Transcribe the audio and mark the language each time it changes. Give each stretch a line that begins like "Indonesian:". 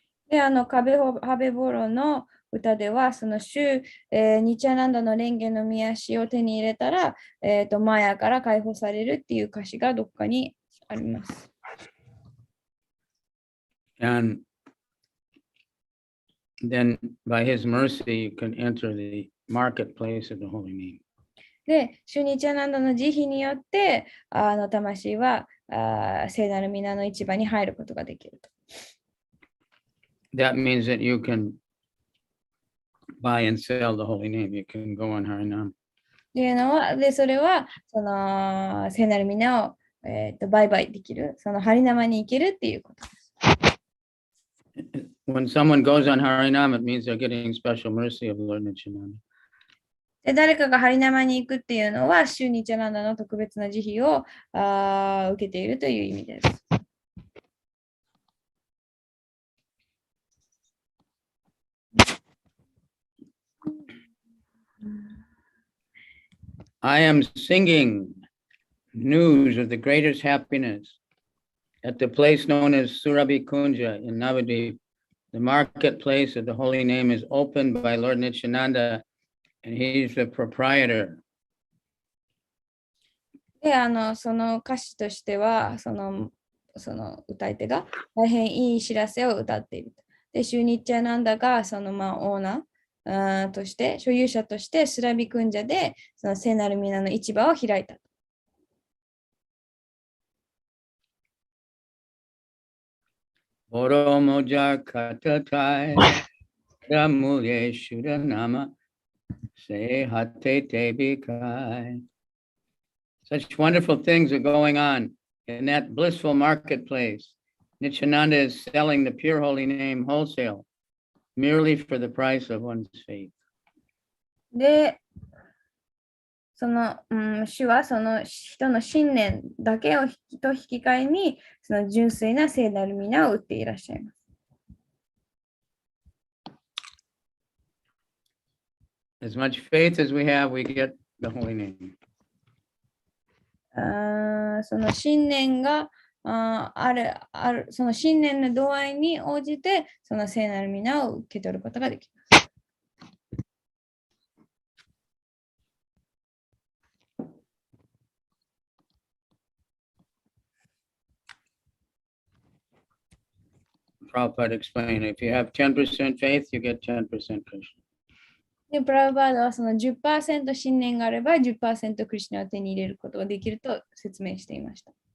Japanese: で、カベハベボロの歌では、そのニチャナンダの蓮華の御足を手に入れたら、マヤから解放されるっていう歌詞がどっかにあります。
English: And then by his mercy, you can enter the marketplace of the holy name.
Japanese: で、シュニチャナンダの慈悲によって、魂は聖なる皆の市場に入ることができると。
English: That means that you can buy and sell the holy name. You can go on Harinam.
Japanese: で、それは、聖なる皆を、売買できる、ハリナマに行けるっていうことです。
English: When someone goes on Harinam, it means they're getting special mercy of Lord Nityananda.
Japanese: で、誰かがハリナマに行くっていうのは、シュニチャナンダの特別な慈悲を受けているという意味です。
English: I am singing news of the greatest happiness at the place known as Surabhi Kunja in Navadvip. The marketplace of the holy name is opened by Lord Nityananda, and he's the proprietor.
Japanese: で、その歌詞としては、その歌い手が大変いい知らせを歌っている。で、シュニチャナンダがオーナーとして、所有者としてスラビクンジャでその聖なる皆の市場を開いた。
Bangla: Boro moja katatai ramulye shudanama se hate te bikai.
English: Such wonderful things are going on in that blissful marketplace. Nityananda is selling the pure holy name wholesale, merely for the price of one's faith.
Japanese: で、主はその人の信念だけを引き換えに、その純粋な聖なる皆を売っていらっしゃいます。
English: As much faith as we have, we get the holy name.
Japanese: その信念がある、その信念の度合いに応じて、その聖なる皆を受け取ることができます。
English: Prabhupada explained, if you have 10% faith, you get 10% Krishna.
Japanese: で、プラブパーダはその 10% 信念があれば 10% クリシュナを手に入れることができると説明していました。